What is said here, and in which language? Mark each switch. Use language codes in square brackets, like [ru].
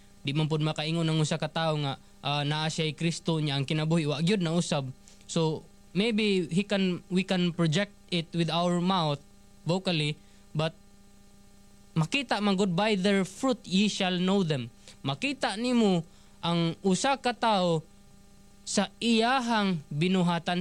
[ceb] Di man pud makaingon ang usa ka tawo nga naa siya ay Kristo niya ang kinabuhi, wa gyud na usab. [en] So, maybe we can project it with our mouth vocally, but [ceb] makita man [en] good by their fruit ye shall know them. [ceb] Makita nimo ang usa ka tawo sa iyahang binuhatan.